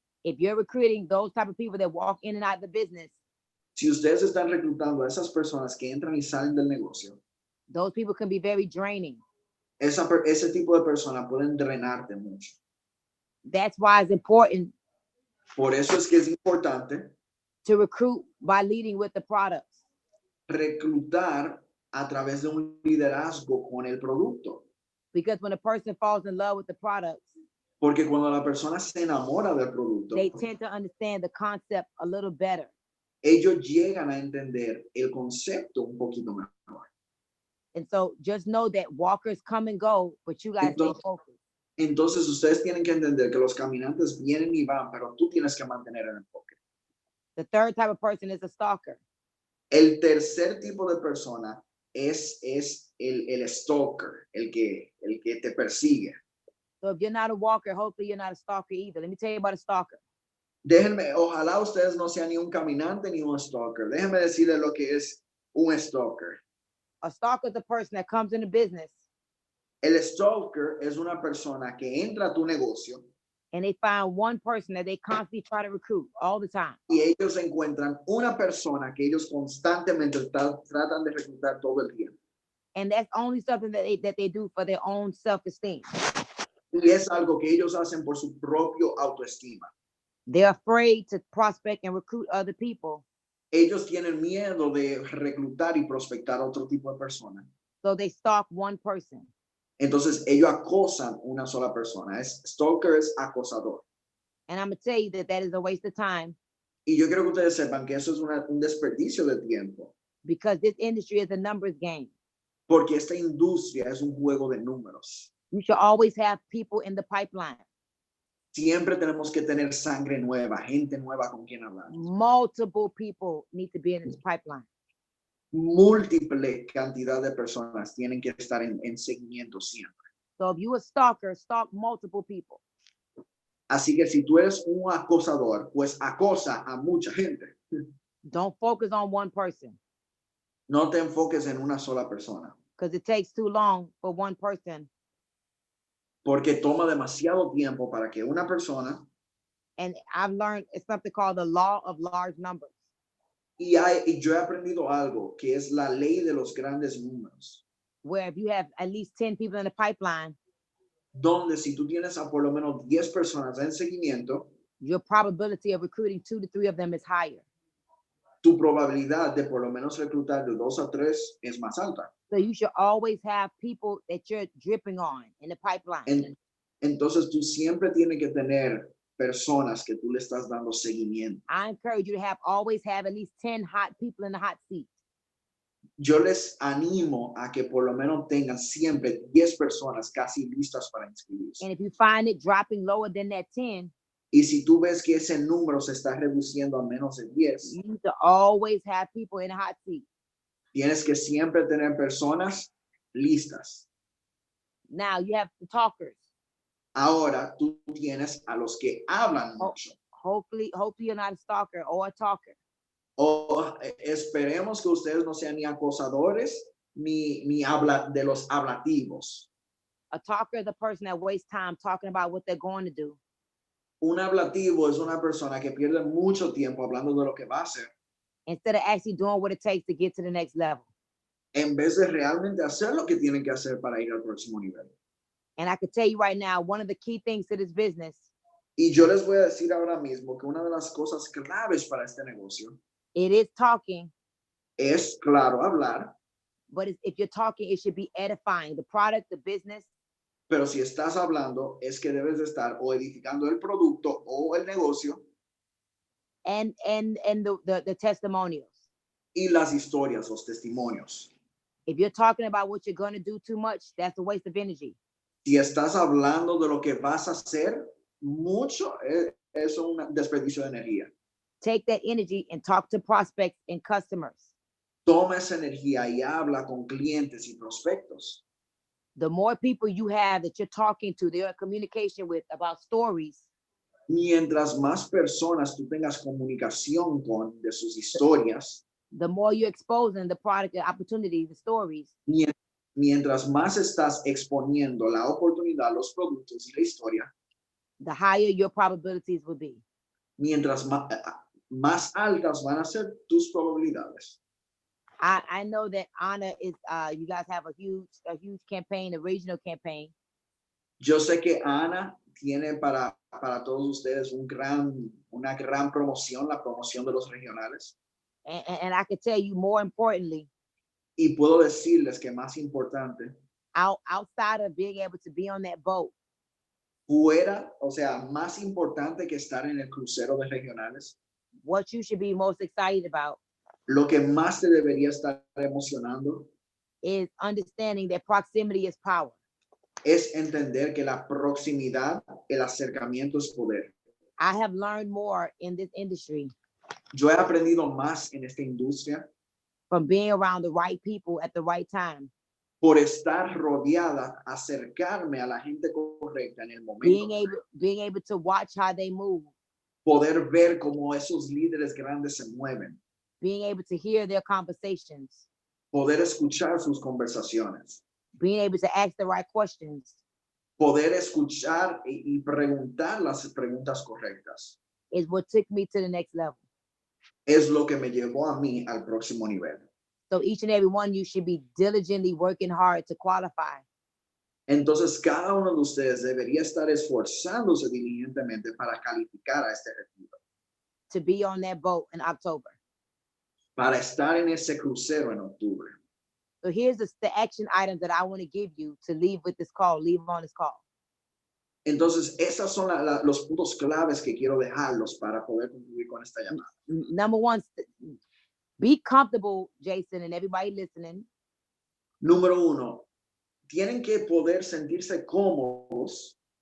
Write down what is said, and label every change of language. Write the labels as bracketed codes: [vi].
[en] If you're recruiting those type of people that walk in and out of the business, [es] Si ustedes están reclutando a esas personas que entran y salen del negocio, [en] those people can be very draining. [es] ese tipo de personas pueden drenarte mucho. [en] That's why it's important [es] Por eso es que es importante [en] to recruit by leading with the products. [es] reclutar a través de un liderazgo con el producto. [en] Because when a person falls in love with the products, [es] Porque cuando la persona se enamora del producto, [en] they tend to understand the concept a little better. [es] ellos llegan a entender el concepto un poquito mejor. [en] And so just know that walkers come and go, but you gotta stay [es] Entonces, [en] focused. [es] entonces ustedes tienen que entender que los caminantes vienen y van, pero tú tienes que mantener el enfoque. [en] The third type of person is a stalker. [es] El tercer tipo de persona es el stalker, el que te persigue. [en] So if you're not a walker, hopefully you're not a stalker either. Let me tell you about a stalker. [es] Déjenme, ojalá ustedes no sean ni un caminante ni un stalker. Déjenme decirles lo que es un stalker. [en] A stalker is a person that comes into business [es] El stalker es una persona que entra a tu negocio [en] and they find one person that they constantly try to recruit all the time. [es] y ellos encuentran una persona que ellos constantemente tratan de reclutar todo el tiempo. [en] And that's only something that they do for their own self-esteem. [es] Y es algo que ellos hacen por su propio autoestima. [en] They're afraid to prospect and recruit other people. [es] Ellos tienen miedo de reclutar y prospectar a otro tipo de persona. [en] So they stalk one person. [es] Entonces ellos acosan una sola persona. Stalker es acosador. [en] And I'm going to tell you that is a waste of time. [es] Y yo quiero que ustedes sepan que eso es un desperdicio de tiempo. [en] Because this industry is a numbers game. [es] Porque esta industria es un juego de números. [en] You should always have people in the pipeline. [es] Siempre tenemos que tener sangre nueva, gente nueva con quien hablar. [en] Multiple people need to be in this pipeline. [es] Múltiple cantidad de personas tienen que estar en seguimiento siempre. [en] So if you're a stalker, stalk multiple people. [es] Así que si tú eres un acosador, pues acosa a mucha gente. [en] Don't focus on one person. [es] No te enfoques en una sola persona. [en] Because it takes too long for one person. [es] Porque toma demasiado tiempo para que una persona, [en] And I've learned it's something called the law of large numbers. [es] y yo he aprendido algo, que es la ley de los grandes números. [en] Where if you have at least 10 people in the pipeline, [es] Donde si tú tienes a por lo menos 10 personas en seguimiento, [en] your probability of recruiting 2 to 3 of them is higher. [es] tu probabilidad de por lo menos reclutar de 2 a 3 es más alta. [en] So you should always have people that you're dripping on in the pipeline. [es] Entonces tú siempre tienes que tener personas que tú le estás dando seguimiento. [en] I encourage you to always have at least 10 hot people in the hot seat. [es] Yo les animo a que por lo menos tengan siempre 10 personas casi listas para inscribirse. [en] And if you find it dropping lower than that 10, [es] Y si tú ves que ese número se está reduciendo a menos de 10, [en] you need to always have people in the hot seat. [es] tienes que siempre tener personas listas. [en] Now you have the talkers. [es] Ahora tú tienes a los que hablan mucho. [en] Hopefully you're not a stalker or a talker. [es] Esperemos que ustedes no sean ni acosadores ni habla de los hablativos. [en] A talker is a person that wastes time talking about what they're going to do. [es] Un hablativo es una persona que pierde mucho tiempo hablando de lo que va a hacer, [en] instead of actually doing what it takes to get to the next level. [es] en vez de realmente hacer lo que tienen que hacer para ir al próximo nivel. [en] And I can tell you right now, one of the key things to this business [es] Y yo les voy a decir ahora mismo que una de las cosas claves para este negocio [en] it is talking, [es] es, claro, hablar, [en] but if you're talking, it should be edifying the product, the business, [es] pero si estás hablando es que debes de estar o edificando el producto o el negocio [en] and the testimonials. [es] y las historias, los testimonios. [en] If you're talking about what you're going to do too much, that's a waste of energy. [es] Si estás hablando de lo que vas a hacer mucho, es un desperdicio de energía. [en] Take that energy and talk to prospects and customers. [es] Toma esa energía y habla con clientes y prospectos. [en] The more people you have that you're talking to, they're in communication with about stories, [es] Mientras más personas tú tengas comunicación con de sus historias, [en] the more you're exposing the product, the opportunity, the stories, [es] mientras más estás exponiendo la oportunidad, los productos y la historia, [en] the higher your probabilities will be. [es] mientras más altas van a ser tus probabilidades. [en] I know that Anna is, you guys have a huge campaign, a regional campaign. [es] Yo sé que Ana tiene para todos ustedes una gran promoción, la promoción de los regionales. [en] And I can tell you more importantly, [es] Y puedo decirles que más importante, [en] outside of being able to be on that boat, [es] fuera, o sea, más importante que estar en el crucero de regionales, [en] what you should be most excited about [es] lo que más te debería estar emocionando [en] is understanding that proximity is power. [es] Es entender que la proximidad, el acercamiento es poder. [en] I have learned more in this industry [es] Yo he aprendido más en esta industria [en] from being around the right people at the right time, [es] por estar rodeada, acercarme a la gente correcta en el [en] being [es] momento, [en] able to watch how they move, [es] poder ver cómo esos líderes grandes se mueven, [en] being able to hear their conversations, [es] poder escuchar sus conversaciones, [en] being able to ask the right questions [es] poder escuchar y preguntar las preguntas correctas. [en] is what took me to the next level. [es] Es lo que me llevó a mí al próximo nivel. [en] So each and every one of you should be diligently working hard to qualify. [es] Entonces, cada uno de ustedes debería estar esforzándose diligentemente para calificar a este retiro, [en] To be on that boat in October. [es] para estar en ese crucero en octubre. [en] So here's the action items that I want to give you to leave with this call, leave on this call. [es] Entonces, esos son los puntos claves que quiero dejarlos para poder concluir con esta llamada. [en] Number one, be comfortable, Jason, and everybody listening. [es] Número uno, tienen que poder sentirse cómodos